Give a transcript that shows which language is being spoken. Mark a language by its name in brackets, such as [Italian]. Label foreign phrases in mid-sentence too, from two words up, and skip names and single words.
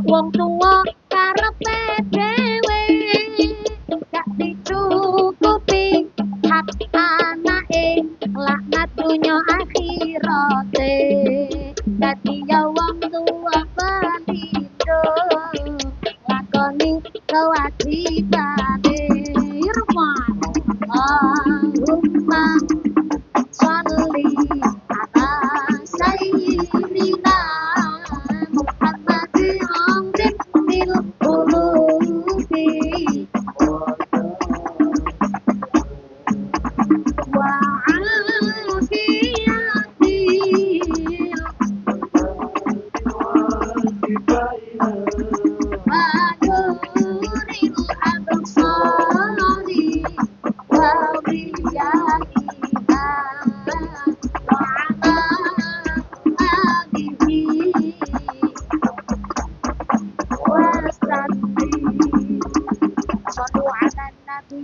[Javanese] wong tuwa karepe dhewe gak dicukupi hak anake laknat dunya akhirate dadi ya wong tuwa balindo lakoni kewajibane Irfan [Arabic] اللهم صل على سيدنا محمد طب القلوب و عافيتها و نور الأبصار و ضيائها و على آله و سلم صلوا على النبي